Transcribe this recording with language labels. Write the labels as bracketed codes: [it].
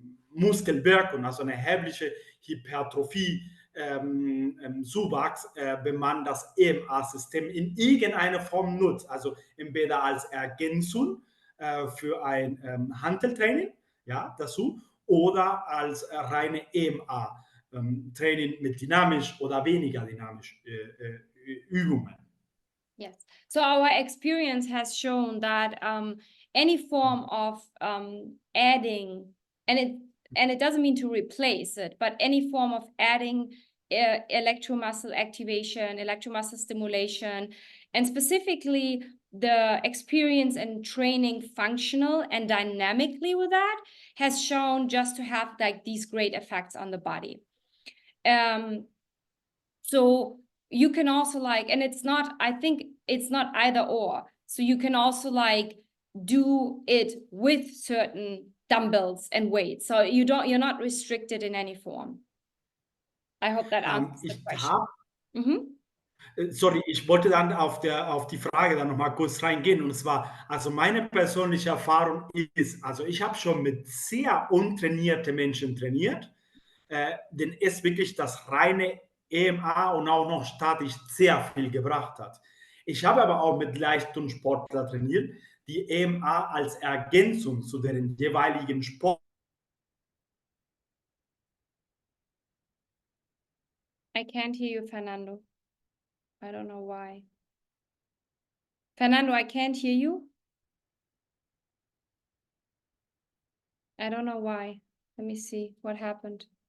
[de] Muskelwirkung, also eine erhebliche Hypertrophie, Zuwachs, wenn man das EMA-System in irgendeiner Form nutzt, also entweder als Ergänzung für ein Hanteltraining, ja, dazu, oder als reine EMA-Training mit dynamisch oder weniger dynamisch Übungen. [en] Yes. So our experience has shown that any form of adding, and it doesn't mean to replace it, but any form of adding electromuscle activation, electromuscle stimulation, and specifically the experience and training functional and dynamically with that has shown just to have like these great effects on the body. So you can also like, and it's not, I think it's not either or. So you can also like do it with certain dumbbells and weights. So you're not restricted in any form. I hope that answers the question. [de] Sorry, ich wollte dann auf die Frage dann noch mal kurz reingehen. Und zwar, also meine persönliche Erfahrung ist, also ich habe schon mit sehr untrainierten Menschen trainiert, denn es wirklich das reine EMA und auch noch statisch sehr viel gebracht hat. Ich habe aber auch mit Leistungssportler trainiert, die EMA als Ergänzung zu deren jeweiligen Sport. [en] I can't hear you, Fernando. I don't know why. Fernando, I can't hear you. I don't know why. Let me see what happened.